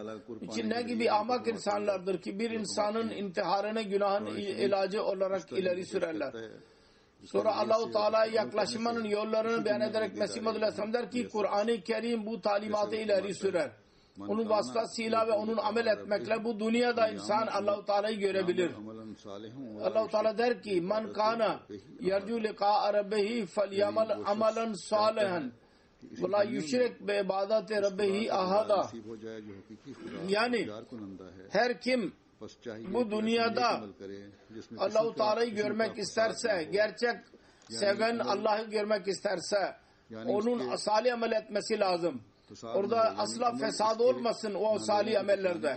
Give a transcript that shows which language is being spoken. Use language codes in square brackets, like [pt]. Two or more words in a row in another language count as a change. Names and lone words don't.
[tr] İçin ne gibi ahmak insanlardır ki bir insanın intiharını günahın ilacı olarak ileri sürerler. Sonra Allah-u Teala'ya yaklaşmanın yollarını beyan ederek Mesih Maud Aleyhisselam der ki Kur'an-ı Kerim bu talimatı ileri sürer. Onun vasıtasıyla ve onun amel etmekle bu dünyada insan Allah-u Teala'yı görebilir. Allah-u Teala der ki [ar] من كان يرجو لقاء ربه فليعمل عملا صالحا ولا يشرك ب عبادة ربه أحدا. [tr] Yani her kim bu dünyada Allah-u Teala'yı görmek isterse, gerçek seven Allah'ı görmek isterse onun salih amel etmesi lazım. Orada asla fesad olmasın o salih amellerde.